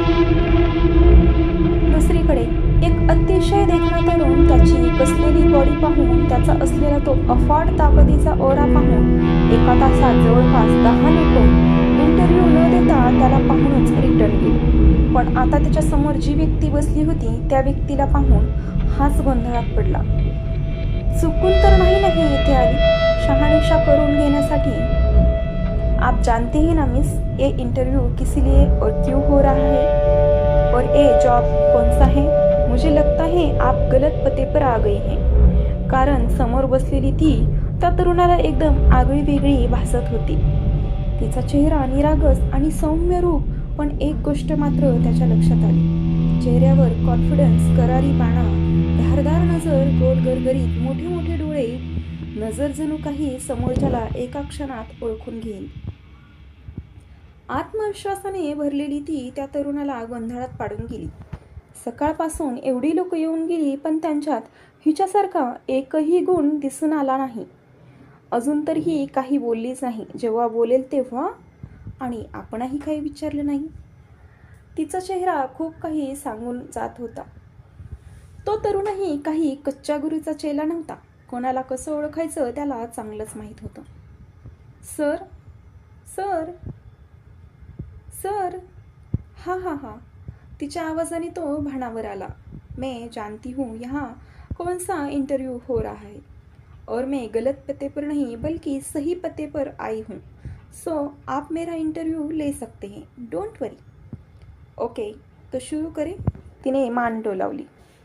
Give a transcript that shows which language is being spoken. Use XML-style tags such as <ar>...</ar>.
<mr>दुसरीकडे एक अतिशय देखणा तरुण त्याची कसलेली बॉडी पाहून, त्याचा असलेला तो अफाट ताकदीचा ओरा पाहून एका तासात जवळपास 10 लोक इंटरव्ह्यू न देता त्याला पाहूनच रिटर्न गेले। पण आता त्याच्या समोर जी व्यक्ती बसली होती त्या व्यक्तीला पाहून हाच गोंधळात पडला। चुकून तर नाही इथे आली शहानिशा करून घेण्यासाठी?</mr> <hi>आप जानते हैं ना मिस, ये इंटरव्यू किस लिए और क्यों हो रहा है, और ये जॉब कौन सा है? मुझे लगता है आप गलत पते पर आ गए हैं।</hi> <mr>कारण समोर बसलेली ती त्या तरुणाला एकदम आगळी वेगळी भासत होती। तिचा चेहरा निरागस आणि सौम्य रूप, पण एक गोष्ट मात्र त्याच्या लक्षात आली। चेहऱ्यावर कॉन्फिडन्स, करारी बाणा, धारदार नजर, गोल गरगरीत मोठे मोठे डोळे, नजर जणू काही समोरच्याला एका क्षणात ओळखून घेईल। आत्मविश्वासाने भरलेली ती त्या तरुणाला गोंधळात पाडून गेली। सकाळपासून एवढी लोक येऊन गेली, पण त्यांच्यात हिच्यासारखा एकही गुण दिसून आला नाही। अजून तरीही काही बोललीच नाही। जेव्हा बोलेल तेव्हा, आणि आपणही काही विचारलं नाही। तिचा चेहरा खूप काही सांगून जात होता। तो तरुणही काही कच्च्या गुरूचा चेला नव्हता। कोणाला कसं ओळखायचं त्याला चांगलंच माहीत होतं। सर सर सर, हा, तिच्या आवाजाने तो भानावर आला।</mr> <hi>मैं जानती हूँ यहाँ कौन सा इंटरव्यू हो रहा है, और मैं गलत पते पर नहीं बल्कि सही पते पर आई हूँ। सो आप मेरा इंटरव्यू ले सकते हैं,</hi> <en>Don't worry.</en> <hi>ओके, तो शुरू करें?</hi> <mr>तिने मान डोलावली।</mr>